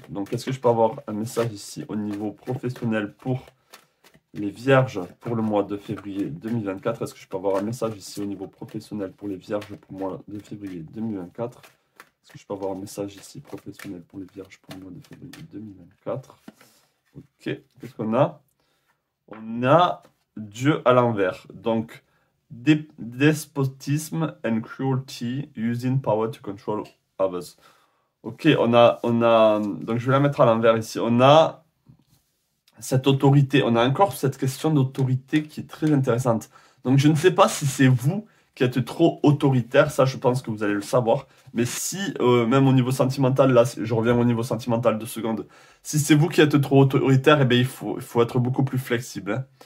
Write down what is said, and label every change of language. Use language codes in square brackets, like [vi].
[fr] Donc, est-ce que je peux avoir un message ici au niveau professionnel pour les vierges pour le mois de février 2024? Est-ce que je peux avoir un message ici au niveau professionnel pour les vierges pour le mois de février 2024? Est-ce que je peux avoir un message ici professionnel pour les vierges pour le mois de février 2024? Ok, qu'est-ce qu'on a? On a Dieu à l'envers. Donc, despotisme [en] and cruelty using power to control others. [fr] Ok, donc je vais la mettre à l'envers ici. On a cette autorité, on a encore cette question d'autorité qui est très intéressante. Donc, je ne sais pas si c'est vous qui êtes trop autoritaire, ça je pense que vous allez le savoir. Mais si, même au niveau sentimental, là je reviens au niveau sentimental 2 secondes, si c'est vous qui êtes trop autoritaire, eh bien, il faut être beaucoup plus flexible, hein.